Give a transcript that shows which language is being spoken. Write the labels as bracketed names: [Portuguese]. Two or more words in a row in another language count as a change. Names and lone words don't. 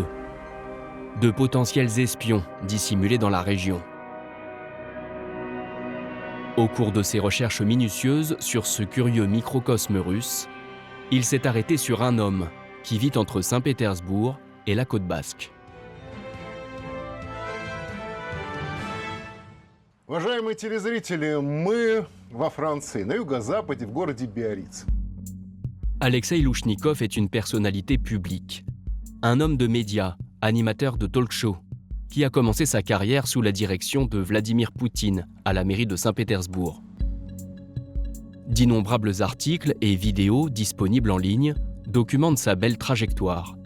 [French] De potentiels espions dissimulés dans la région. Au cours de ses recherches minutieuses sur ce curieux microcosme russe, il s'est arrêté sur un homme qui vit entre Saint-Pétersbourg et la côte basque. [Russian] Уважаемые телезрители, мы во Франции, на юго-западе, в городе Биарриц. [French] Alexei Louchnikov est une personnalité publique, un homme de médias, animateur de talk-show, qui a commencé sa carrière sous la direction de Vladimir Poutine à la mairie de Saint-Pétersbourg. D'innombrables articles et vidéos disponibles en ligne documentent sa belle trajectoire.